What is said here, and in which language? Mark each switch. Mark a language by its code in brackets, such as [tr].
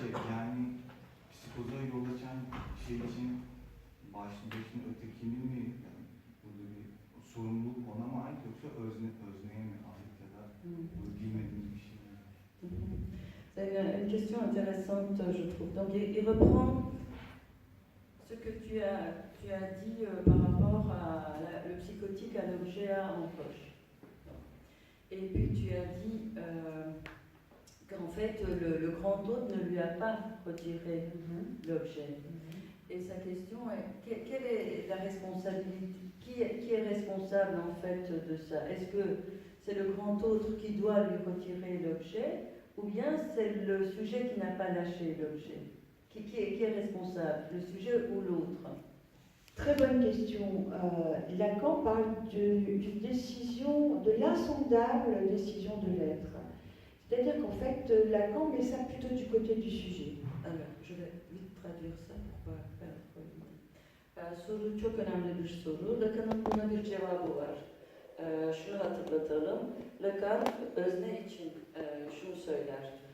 [tr] Yani psikoza yol açan şey için başında ötekinin mi yani burada bir sorumluluk ona mı ait yoksa özneye mi ait ya da bilmediğimiz bir şey mi? [fr] C'est une question intéressante, je trouve. Donc, il reprend ce que tu as dit par rapport à le psychotique à l'objet A en poche. Et puis, tu as dit qu'en fait, le grand hôte ne lui a pas retiré l'objet. Et sa question est, quelle est la responsabilité? Qui est responsable en fait de ça? Est-ce que c'est le grand autre qui doit lui retirer l'objet? Ou bien c'est le sujet qui n'a pas lâché l'objet? Qui est responsable, le sujet ou l'autre? Très bonne question. Lacan parle d'une décision, de l'insondable décision de l'être. C'est-à-dire qu'en fait, Lacan met ça plutôt du côté du sujet. Alors, je vais vite traduire ça pour pas perdre. [tr] Soru çok önemli bir soru. Lacan'ın buna bir cevabı var. Şunu hatırlatalım. Lacan özne için şunu söyler.